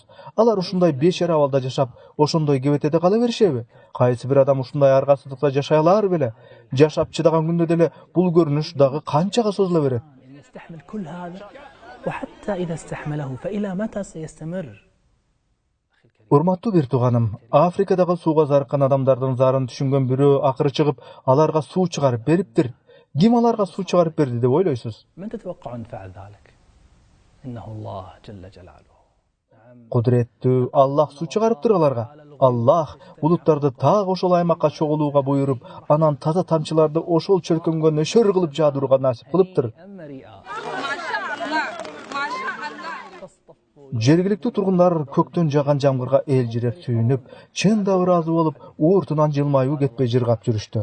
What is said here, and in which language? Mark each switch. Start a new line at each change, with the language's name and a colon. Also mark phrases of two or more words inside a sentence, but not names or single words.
Kyrgyz: Алар ушундай бешер абалда жашап, ошондой кебетеде кала беришеби? Кайсы бир адам ушундай аргасыздыкта жашай алар беле? Жашап чыдаган күндө деле бул көрүнүш дагы канчага созула берет?
Arabic: وحتى إذا استحمله فإلى متى سيستمر؟
Kyrgyz: Урматтуу бир тууганым, Африкадагы сууга зарыккан адамдардын зарын түшүнгөн бирөө акыры чыгып, аларга суу чыгарып бериптир. Ким аларга суу чыгарып берди деп ойлойсуз?
Arabic: من تتوقعون فعل ذلك؟ إنه الله جل جلاله.
Kyrgyz: Кудуреттүү Аллах суу чыгарыптыр аларга. Аллах булуттарды так ошол аймакка чогулууга буйруп, анан таза тамчыларды ошол чөлкөнгө нөшөр кылып жаадырууга насип кылыптыр. Жергиликтүү тургундар көктөн жаган жамгырга элжиреп сүйүнүп, чын да ыраазы болуп, ууртунан жылмаюу кетпей жыргап жүрүштү.